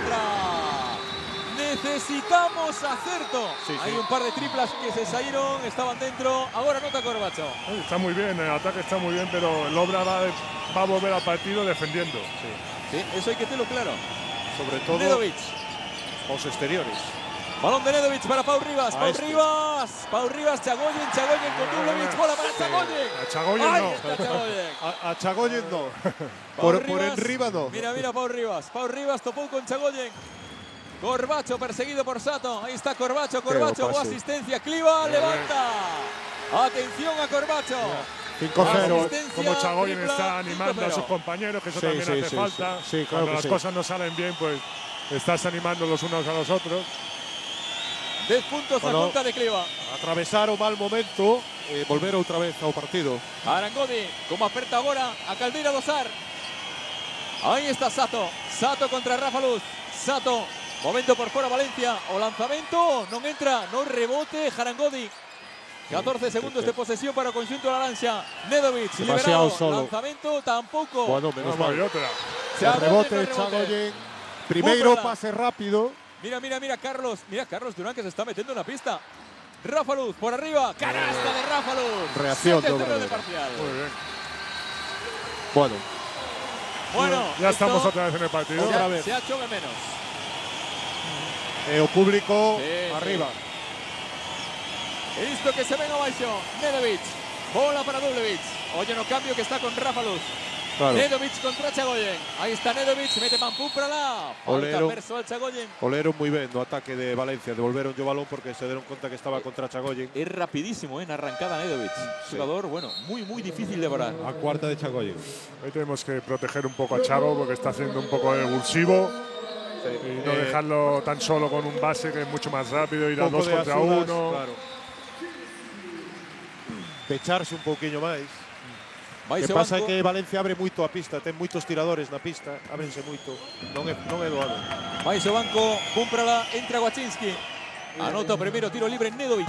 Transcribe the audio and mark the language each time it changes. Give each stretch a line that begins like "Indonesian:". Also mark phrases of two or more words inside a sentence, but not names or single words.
Spanish: entra. Necesitamos acerto. Sí, sí. Hay un par de triplas que se salieron, estaban dentro. Ahora nota Corbacho. Está muy bien, el ataque está muy bien, pero el Obra va a volver al partido defendiendo. Sí, eso hay que tenerlo claro. Sobre todo Nedovic. los exteriores. Balón de Nedovic para Pau Rivas. A Pau este. Rivas. Pau Rivas, Chagoyen con Dublevich. Bola para Chagoyen. A Chagoyen Ahí no. está Chagoyen. A Chagoyen no. Pau por Rivas. enriba no. Mira Pau Rivas. Pau Rivas topó con Chagoyen. Corbacho perseguido por Sato. Ahí está Corbacho. O pase. asistencia. Cliva levanta. Atención a Corbacho. 5-0. Asistencia, Como Chagoyen tripla, está animando a 5-0. sus compañeros, que eso Sí, también sí, hace sí, falta. sí. Sí, claro Cuando que las sí. cosas no salen bien, pues estás animando los unos a los otros. 10 puntos Bueno.
Galician: a conta de Cliva. Atravesar o mal momento, volver outra vez ao partido. Arangodi, como aperta agora a Caldeira do Sar. Aí está Sato. Sato contra Rafa Luz. Sato, momento por fora Valencia. O lanzamento non entra, non rebote Jarangodi. 14 segundos de posesión para o conxunto laranxa. Nedovic, Demasiado liberado. solo. Lanzamento tampouco.
Spanish: Bueno, menos No, mal. y otra. Chagoyen Rebote, con
Galician: Chagoyen. Primeiro Búfala. pase rápido.
Spanish: Mira, Carlos. Mira, Carlos Durán que se está metiendo en la pista. Rafa Luz por arriba. Canasta de Rafa Luz. Reacción 7-0 doble. de parcial. Muy bien. Bueno, Bueno, Ya estamos esto otra vez en el partido. Otra vez. se ha hecho de menos.
Galician: o público
Spanish: Sí, arriba. He visto que se ven abaixo. Nedovic. Bola para Dublevich. Oye, no cambio que está con Rafa Luz. Claro. Nedovic contra Chagoyen. Ahí está Nedovic. Mete Mampú para la. Falta Olero.
Galician: persoal Chagoyen. Oleron moi ben no ataque de Valencia. Devolveron o balón porque se deron conta que estaba contra Chagoyen.
Spanish: Es rapidísimo en arrancada Nedovic. Jugador, bueno, muy difícil de parar. A cuarta de Chagoyen. Hoy tenemos que proteger un poco a Chago porque está haciendo un poco evulsivo y no dejarlo tan solo con un base que es mucho más rápido, ir a 2 contra 1. Claro.
Galician: Pecharse un pouquiño máis. O Vai que se pasa é banco. que Valencia abre moito a pista, ten moitos tiradores na pista, ábrense moito. Non é doado. Vai se banco. Cúmprala. Entra Wachinski. Anota o primeiro tiro libre Nedovic.